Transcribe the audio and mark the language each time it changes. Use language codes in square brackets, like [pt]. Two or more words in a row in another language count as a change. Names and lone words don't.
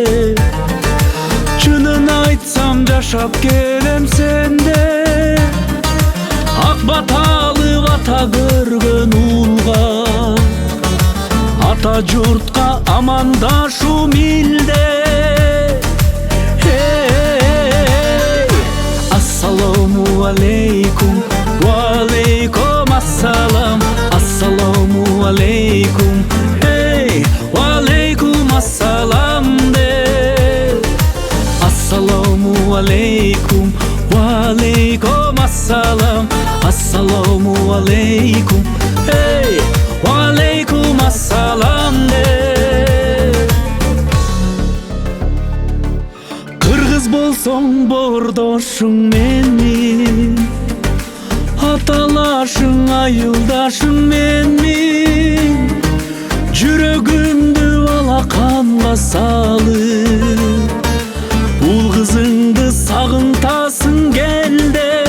[ky] Чынын айтсам жашап келем сенде, ак баталы ата көргөн улга, ата журтка амандашу милде. [ar] السلام عليكم، وعليكم السلام. السلام عليكم، وعليكم السلام де. السلام عليكم، وعليكم السلام. السلام عليكم، وعليكم السلام де. [ky] Кыргыз болсоң бордошуң менмин, аталашың айылдашың менмин. Жүрөгүмдү алаканга салып, ул кызыңды сагынтасың келде.